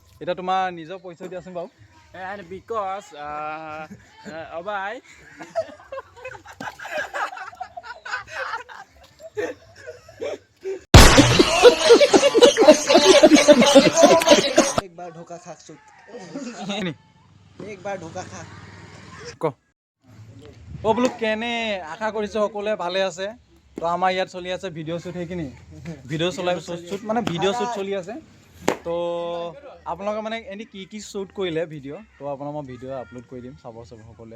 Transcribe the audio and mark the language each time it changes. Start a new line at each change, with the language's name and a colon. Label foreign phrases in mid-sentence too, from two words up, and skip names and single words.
Assamese: এটা তোমাৰ নিজৰ পৰিচয় দিয়াচোন বাৰু।
English: And because Abai
Hindi: एक बार धोखा खा सुत एक बार धोखा खा
Assamese: ক অ বোলো কেনে আশা কৰিছোঁ সকলোৱে ভালে আছে। তো আমাৰ ইয়াত চলি আছে
English: video shoot
Assamese: সেইখিনি ভিডিঅ' চলাই শ্বুট মানে
English: video shoot
Assamese: চলি আছে। তো আপোনালোকে মানে এনেই কি শ্বুট কৰিলে ভিডিঅ' তো আপোনাক মই
English: video upload
Assamese: কৰি দিম চাব সকলোৱে।